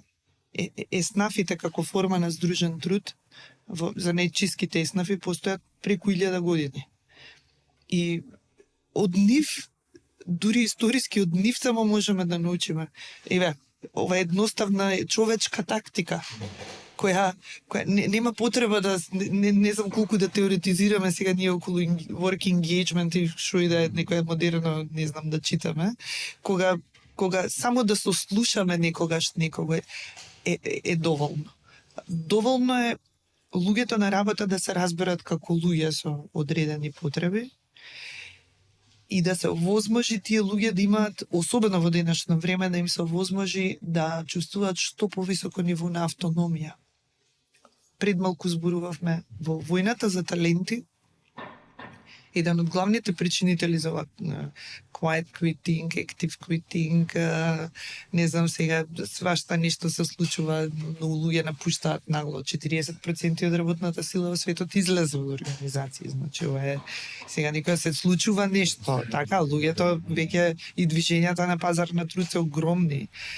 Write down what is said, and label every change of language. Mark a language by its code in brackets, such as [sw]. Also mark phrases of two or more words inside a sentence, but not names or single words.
[mk] Еснафите како форма на здружен труд, за најчиските еснафи постојат преку 1000 години. И од нив, дури историски од нив само можеме да научиме. Еве, ова е едноставна човечка тактика. која нема потреба да не знам колку да теоретизираме сега ние околу [en] work engagement [mk] и што и да е некоја модерно, не знам, да читаме, кога само да сослушаме некогаш некого е доволно. Доволно е луѓето на работа да се разберат како луѓе со одредени потреби и да се овозможи тие луѓе да имаат, особено во денешно време, да им се овозможи да чувствуваат што повисоко ниво на автономија. Пред малку зборувавме во војната за таленти. Еден од главните причинители за [en] quiet quitting, active quitting, [mk] не знам сега, свашта нешто се случува, но луѓе напуштаат нагло. 40% од работната сила во светот излезе од организации. Значи, ова е сега некоја се случува нешто, така, луѓето веќе и движењата на пазар на труд се огромни.